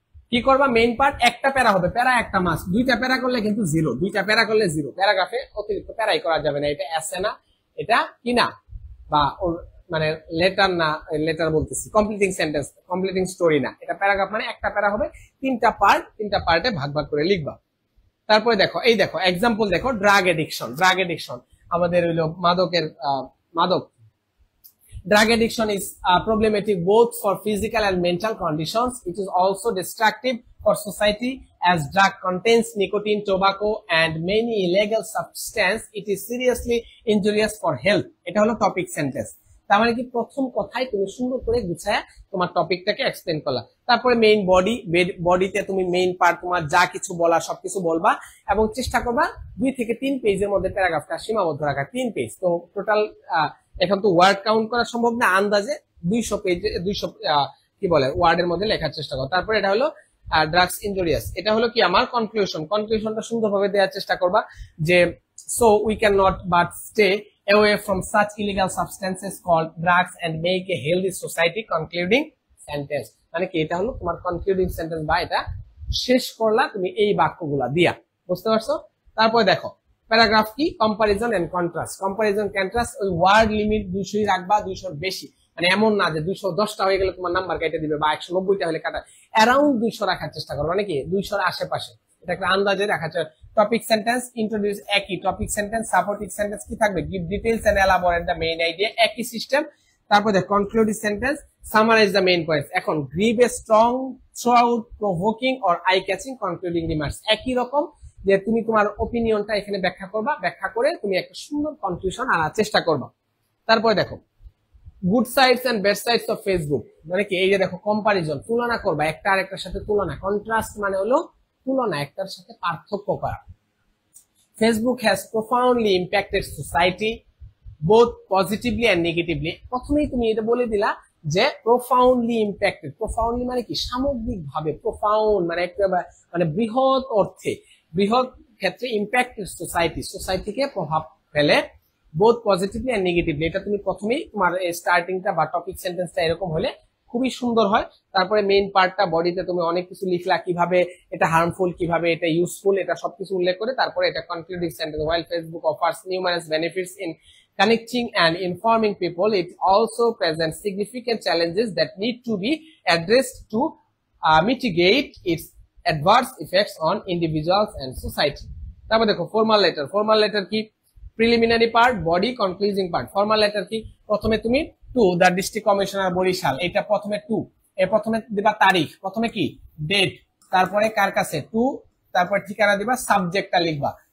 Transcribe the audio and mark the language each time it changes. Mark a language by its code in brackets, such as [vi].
[bn] কি করবা, main part একটা প্যারা হবে, প্যারা একটা মাস, দুইটা প্যারা করলে কিন্তু জিরো, দুইটা প্যারা করলে জিরো, প্যারাগ্রাফে অতিরিক্ত প্যারাই করা যাবে না, এটা এসে না, এটা কি না, বা মানে লেটার না, লেটার বলতেছি কমপ্লিটিং সেন্টেন্স, কমপ্লিটিং স্টোরি না, এটা প্যারাগ্রাফ মানে একটা প্যারা হবে, তিনটা পার্টে ভাগ ভাগ করে লিখবা। তারপরে দেখো, এই দেখো এক্সাম্পল দেখো, ড্রাগ এডিকশন, ড্রাগ এডিকশন আমাদের হইলো মাদক। [en] Drug addiction is problematic both for physical and mental conditions. It is also destructive for society as drug contains nicotine, tobacco, and many illegal substances. It is seriously injurious for health. [bn] এটা হলো topic sentence. তার মানে কি প্রথম কথাই তুমি সুন্দর করে গুছায় তোমার টপিকটাকে এক্সপ্লেন করলা। তারপরে মেইন বডিতে তুমি মেইন পার্ট তোমার যা কিছু বলা সবকিছু বলবা এবং চেষ্টা করবা 2 থেকে 3 পেজের মধ্যে প্যারাগ্রাফটা সীমাবদ্ধ রাখা। 3 পেজ তো টোটাল, এখন তো ওয়ার্ড কাউন্ট করা সম্ভব না, আন্দাজে 200 পেজে 200 কি বলে ওয়ার্ডের মধ্যে লেখার চেষ্টা করো। তারপরে এটা হলো ড্রাগস ইনজুরিয়াস, এটা হলো কি আমার কনক্লুশনটা সুন্দরভাবে দেওয়ার চেষ্টা করবা যে so we cannot but stay away from such illegal substances called drugs and make a healthy society. Concluding sentence মানে কি, এটা হলো তোমার কনক্লুডিং সেন্টেন্স বা এটা শেষ করলা তুমি এই বাক্যগুলা দিয়া, বুঝতে পারছো? তারপরে দেখো প্যারাগ্রাফ কি, comparison and contrast. Comparison contrast, ওই ওয়ার্ড লিমিট 200 রাখবা, 200 বেশি, মানে এমন না যে 210টা হয়ে গেলে তোমার নাম্বার কেটে দিবে বা 190টা হলে কাটা, অ্যারাউন্ড 200 রাখার চেষ্টা করো, মানে কি 200 এর আশেপাশে, এটা একটা আন্দাজে রাখার চেষ্টা। [en] Topic sentence introduce একই, topic sentence supporting sentence কি থাকবে, give details and elaborate the main idea, একই system. [bn] তারপর দেখ concluding sentence summarise the main points. এখন give a strong throughout provoking or eye catching concluding remarks, একই রকম যে তুমি তোমার ওপিনিয়নটা এখানে ব্যাখ্যা করবা, ব্যাখ্যা করে তুমি একটা সুন্দর কনক্লুশন আনার চেষ্টা করবা। তারপরে দেখো good sides and bad sides of Facebook, মানে কি এই যে দেখো কম্পারিজন, তুলনা করবা, একটা আরেকটার সাথে তুলনা। কন্ট্রাস্ট মানে হলো তুলনা, একটার সাথে পার্থক্য করা। [en] Facebook has profoundly impacted society both positively and negatively. [bn] প্রথমেই তুমি এটা বলে দিলা যে profoundly impacted, profoundly মানে কি সামগ্রিকভাবে, profound মানে একটা মানে বৃহৎ অর্থে, বৃহৎ ক্ষেত্রে impacted society, সোসাইটিকে প্রভাব ফেলে both positively and negatively। এটা তুমি প্রথমেই তোমার স্টার্টিংটা বা টপিক সেন্টেন্সটা এরকম হলে খুবই সুন্দর হয়। তারপরে মেইন পার্টটা বডিতে তুমি অনেক কিছু লিখলা, কিভাবে এটা হার্মফুল, কিভাবে এটা ইউজফুল, এটা সবকিছু উল্লেখ করে তারপরে এটা concluding sentence, while Facebook offers numerous benefits in connecting and informing people, it also presents significant challenges that need to be addressed to mitigate its adverse effects on individuals and society. তারপর দেখো formal letter, formal letter কি, preliminary part, body, কনক্লুজিং part. Formal letter কি, প্রথমে তুমি to the district commissioner Barishal, এটা প্রথমে two, এর প্রথমে দিবা তারিখ, প্রথমে কি ডেট, তারপরে কার কাছে টু, তারপর ঠিকানা দিবা, সাবজেক্টটা লিখবা।